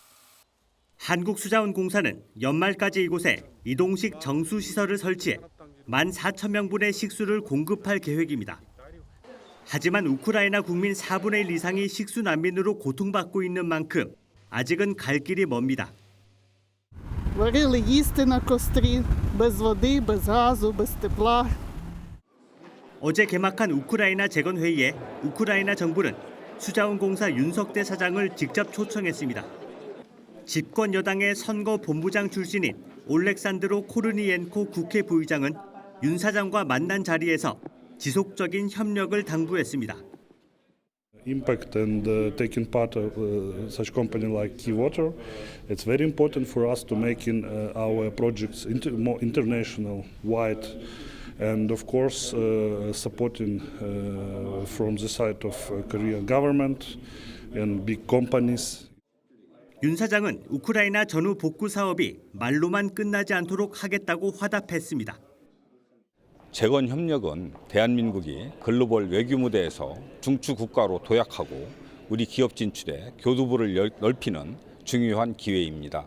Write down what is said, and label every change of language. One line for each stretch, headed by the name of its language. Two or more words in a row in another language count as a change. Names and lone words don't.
Korean: 한국수자원공사는 연말까지 이곳에 이동식 정수시설을 설치해 1만 4천 명분의 식수를 공급할 계획입니다. 하지만 우크라이나 국민 4분의 1 이상이 식수 난민으로 고통받고 있는 만큼 아직은 갈 길이 멉니다.
Ukrainian: варили їсти на кострі, без води, без газу, без тепла.
Korean: 어제 개막한 우크라이나 재건회의에 우크라이나 정부는 수자원공사 윤석대 사장을 직접 초청했습니다. 집권 여당의 선거본부장 출신인 올렉산드로 코르니엔코 국회 부의장은 윤 사장과 만난 자리에서 지속적인 협력을 당부했습니다.
English: Impact and taking part of such company like Keywater, it's very important for us to make our projects more international, wide, and of course supporting from the side of Korean government and big companies.
Korean: 윤 사장은 우크라이나 전후 복구 사업이 말로만 끝나지 않도록 하겠다고 화답했습니다. 재건 협력은 대한민국이 글로벌 외교 무대에서 중추 국가로 도약하고 우리 기업 진출에 교두보를 넓히는 중요한 기회입니다.